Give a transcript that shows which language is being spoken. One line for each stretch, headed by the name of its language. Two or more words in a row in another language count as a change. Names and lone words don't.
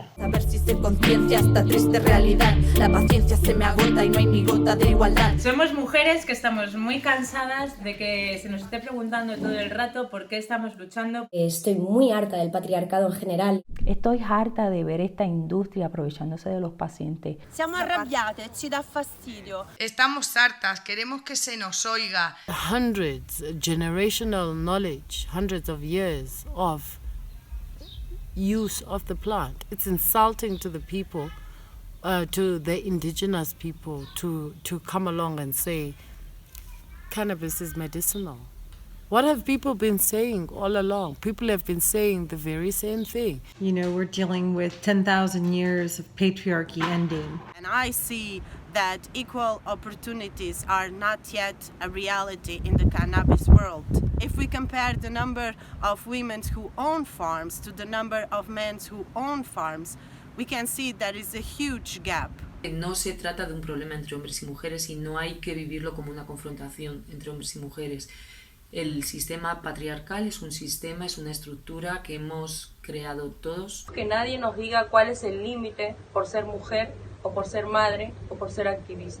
Spanish: A ver si se conciencia esta triste realidad. La paciencia se me agota y no hay ni gota de igualdad. Somos mujeres que estamos muy cansadas de que se nos esté preguntando todo el rato por qué estamos luchando. Estoy muy harta del patriarcado en general. Estoy harta de ver esta industria aprovechándose de los pacientes.
Italian: Siamo arrabbiate, ci dà fastidio.
Spanish: Estamos hartas, queremos que se nos oiga.
English: Hundreds, generational knowledge, hundreds of years of use of the plant. It's insulting to the people, to the indigenous people, to come along and say cannabis is medicinal. What have people been saying all along? People have been saying the very same thing. You know, we're dealing with 10,000 years of patriarchy ending. And I see that equal opportunities are not yet a reality in the cannabis world. If we compare the number of women who own farms to the number of men who own farms, we can see there is a huge gap.
Spanish: No se trata de un problema entre hombres y mujeres y no hay que vivirlo como una confrontación entre hombres y mujeres. El sistema patriarcal es un sistema, es una estructura que hemos creado todos. Que nadie nos diga cuál es el límite por ser mujer o por ser madre o por ser activista.